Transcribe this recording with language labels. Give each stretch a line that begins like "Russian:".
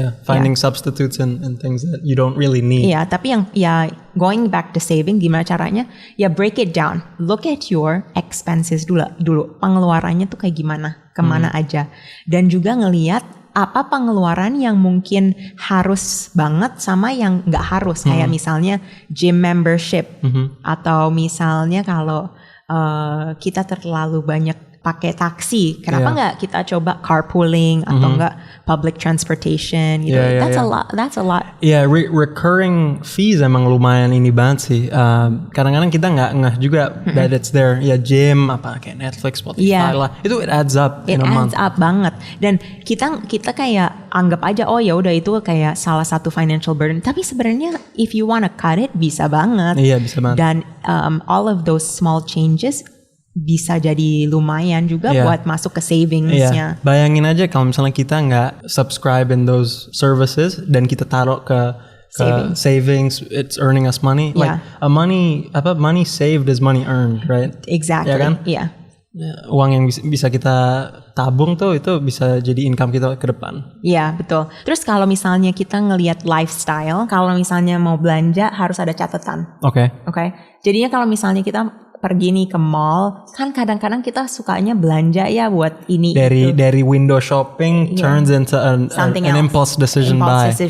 English: Finding substitutes and things that you don't really need.
Indonesian: Tapi yang
English: going back to saving,
Indonesian: gimana caranya?
English: Break it down. Look at your expenses
Indonesian: dulu. Pengeluarannya tuh kayak gimana, kemana aja. Dan juga ngelihat apa pengeluaran yang mungkin harus banget sama yang nggak harus. Kayak misalnya gym membership, atau misalnya kalau kita terlalu banyak pakai taksi, kenapa nggak kita coba carpooling atau nggak public transportation gitu?
English: That's a lot.
Indonesian: Recurring fees emang lumayan ini banget sih. Kadang-kadang kita nggak ngeh juga
English: that it's there.
Indonesian: Gym apa kayak Netflix, Spotify lah. Itu
English: it adds up in a month. It adds up
Indonesian: banget. Dan kita kayak anggap aja ya udah itu kayak salah satu financial burden. Tapi sebenarnya
English: if you wanna cut it
Indonesian: bisa banget. Bisa banget. Dan
English: all of those small changes
Indonesian: bisa jadi lumayan juga buat masuk ke savingsnya. Bayangin aja kalau misalnya kita nggak subscribe
English: in those services
Indonesian: dan kita taruh ke savings,
English: it's earning us money. Like money saved is money earned, right? Exactly.
Indonesian: Ya kan? Uang yang bisa kita tabung tuh itu bisa jadi income kita ke depan. Iya, betul. Terus kalau misalnya kita ngelihat lifestyle, kalau misalnya mau belanja harus ada catatan. Oke. Jadinya kalau misalnya kita pergi nih ke mall, kan kadang-kadang kita sukanya belanja ya buat ini dari
English: window shopping turns into an impulse decision buy.